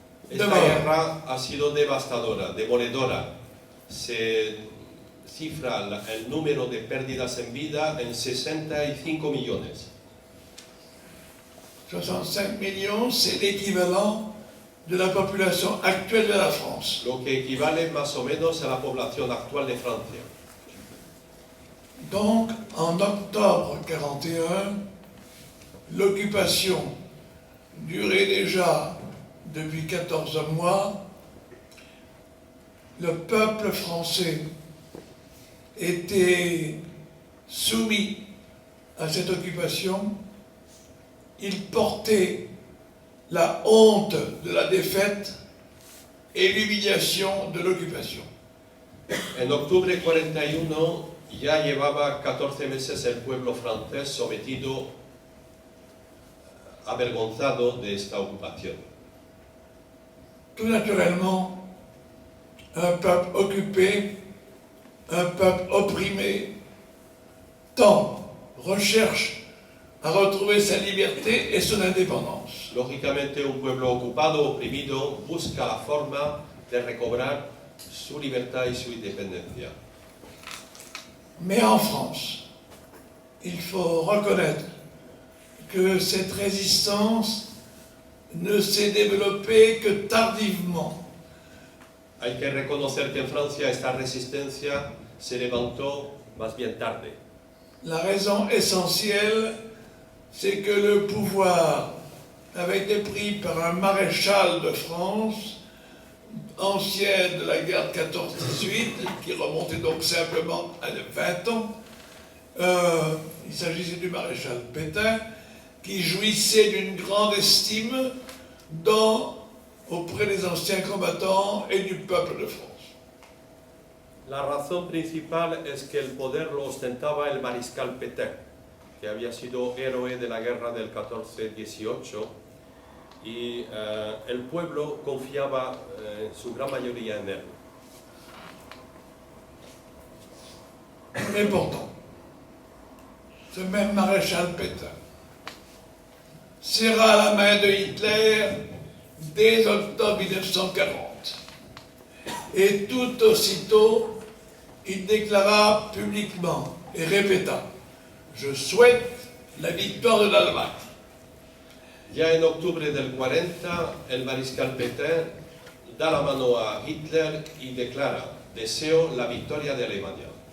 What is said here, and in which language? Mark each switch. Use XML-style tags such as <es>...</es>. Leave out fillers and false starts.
<es>Esta guerra ha sido devastadora, demoledora. Se cifra el número de pérdidas en vida en 65 millones.</es> <fr>65 millions, c'est l'équivalent de la population actuelle de la France.</fr> <es>Lo que equivale más o menos a la población actual de Francia.</es> <fr>Donc, en octobre 1941, l'occupation durait déjà depuis 14 mois. Le peuple français était soumis à cette occupation. Il portait la honte de la défaite et l'humiliation de l'occupation.</fr> <es>En octubre 41 ya llevaba 14 meses el pueblo francés sometido, avergonzado de esta ocupación.</es> <fr>Tout naturellement, un peuple occupé, un peuple opprimé, tant recherche à retrouver sa liberté et son indépendance.</fr> <es>Lógicamente, un pueblo ocupado, oprimido, busca la forma de recobrar su libertad y su independencia.</es> <fr>Mais en France, il faut reconnaître que cette résistance ne s'est développée que tardivement.</fr> <es>Hay que reconocer que en Francia esta resistencia se levantó más bien tarde.</es> <fr>La raison essentielle, c'est que le pouvoir avait été pris par un maréchal de France, ancien de la guerre 14-18, qui remontait donc simplement à 20 ans. Il s'agissait du maréchal Pétain, qui jouissait d'une grande estime auprès des anciens combattants et du peuple de France.</fr> <es>La razón principal es que el poder lo ostentaba el mariscal Pétain, que había sido héroe de la guerra del 14-18, y el pueblo confiaba en su gran mayoría en él.</es> <fr>Mais pourtant, ce même maréchal Pétain serra la main de Hitler dès octobre 1940. Et tout aussitôt, il déclara publiquement et répéta « Je souhaite la victoire de l'Allemagne ».</fr> <es>Ya en octubre del 40, el mariscal Pétain da la mano a Hitler y declara «Deseo la victoria de Alemania».</es>